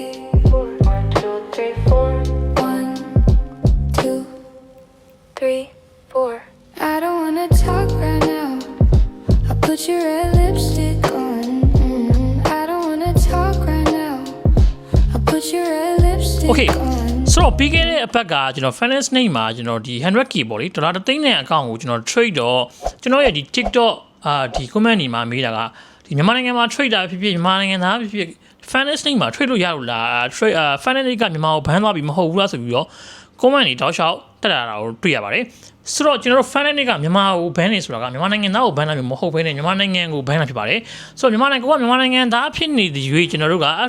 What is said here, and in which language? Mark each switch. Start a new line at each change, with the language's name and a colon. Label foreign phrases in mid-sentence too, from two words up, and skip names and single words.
English: 1, 2, 3, 4. 1, 2, 3, 4. I don't wanna talk right now. I put your red lipstick on. I don't wanna talk right now. I put your red lipstick Okay. on.
Burmese: ဆိုတော့ပြီးခဲ့တဲ့အပတ်ကကျွန်တော် finance နေ့မှာကျွန်တော်ဒီ 100k ပေါ့လေဒေါ်လာ3သိန်းနဲ့အကောင့်ကိုကျွန်တော် trade တော့ကျွန်တော်ရဲ့ဒီ TikTok ဒီ comment တွေမှာမေးတာကဒီမြန်မာနိုင်ငံမှာ trade တာဖြစ်ဖြစ်မြန်မာနိုင်ငံသားဖြစ်ဖြစ် finance နေ့မှာ trade လို့ရလို့လား trade finance နေ့ကမြန်မာကိုဘန်းသွားပြီးမဟုတ်ဘူးလားဆိုပြီးတော့ comment တွေတောက်လျှောက်တက်လာတာကိုတွေ့ရပါတယ်ဆိုတော့ကျွန်တော်တို့ finance နေ့ကမြန်မာကိုဘန်းနေဆိုတာကမြန်မာနိုင်ငံသားကိုဘန်းတာမျိုးမဟုတ်ဘဲနဲ့မြန်မာနိုင်ငံကိုဘန်းတာဖြစ်ပါတယ်ဆိုတော့မြန်မာနိုင်ငံသားဖြစ်နေတဲ့ရွေးကျွန်တော်တို့က